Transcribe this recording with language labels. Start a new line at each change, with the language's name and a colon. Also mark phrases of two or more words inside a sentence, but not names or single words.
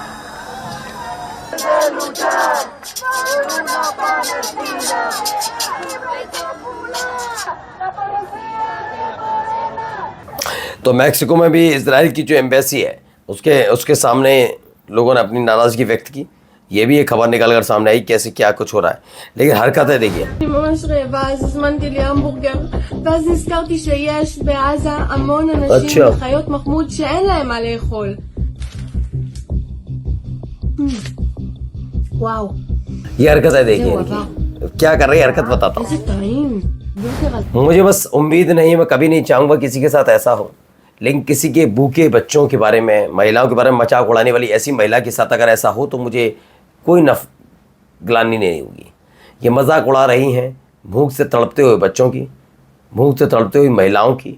Hindi: तो मैक्सिको में भी इजराइल की जो एम्बेसी है उसके सामने लोगों ने अपनी नाराज़गी व्यक्त की। ये भी एक खबर निकल कर सामने आई कैसे क्या कुछ हो रहा है, लेकिन हरकतें देखिए।
Hebrew: אני ממש רעבה, אז הזמנתי לי המבורגר, ואז נזכרתי שיש בעזה המון אנשים וחיות מחמוד שאין להם מה לאכול. וואו.
Hindi: ये हरकतें देखिए, क्या कर रही है हरकत बताता हूँ।
Hebrew: איזה טעים. בורגר על
Hindi: मुझे बस उम्मीद नहीं, मैं कभी नहीं चाहूँगा किसी के साथ ऐसा हो, लेकिन किसी के भूखे बच्चों के बारे में, महिलाओं के बारे में मजाक उड़ाने वाली ऐसी महिला के साथ अगर ऐसा हो तो मुझे कोई ग्लानि नहीं होगी। ये मजाक उड़ा रही हैं भूख से तड़पते हुए बच्चों की, भूख से तड़पते हुए महिलाओं की।